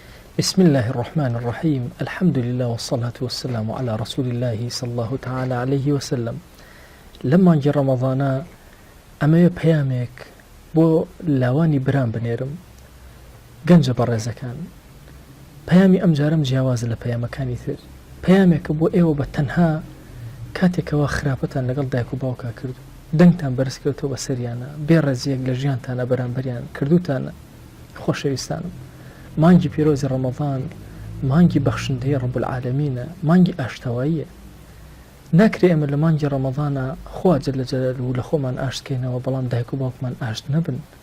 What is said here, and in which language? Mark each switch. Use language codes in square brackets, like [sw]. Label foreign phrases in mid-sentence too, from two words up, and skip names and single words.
[ar] بسم الله الرحمن الرحيم الحمد لله والصلاة والسلام على رسول الله صلى الله تعالى عليه وسلم لما جاء رمضان [ckb] أما بيامك بو لاواني برام بنيرم گەنجە بەڕێزەکان پەیامی ئەم جارم جیاوازە لە پەیامەکانی تر پەیامێکە بۆ ئێوە بە تەنها کاتێکەوە خراپەتان لەگەڵ دایک و باوکا کرد دەنگتان بەرز کردەوە بە سەریانە بێڕەزیەک لە ژیانتانە بەرامبەریان کردوتانە خۆشەویستانم مانگی پیرۆزی ڕەمەضان مانگی بەخشندەی [ar] ڕەب العالەمینە [ckb] مانگی ئاشتەواییە ناکرێ ئێمە لە مانگی ڕەمەضانە خوا [ar] جەل جەلالوهو [ckb] لە خۆمان ئاشتکەینەوە بەڵام دایک و باوکمان ئاشت نەبن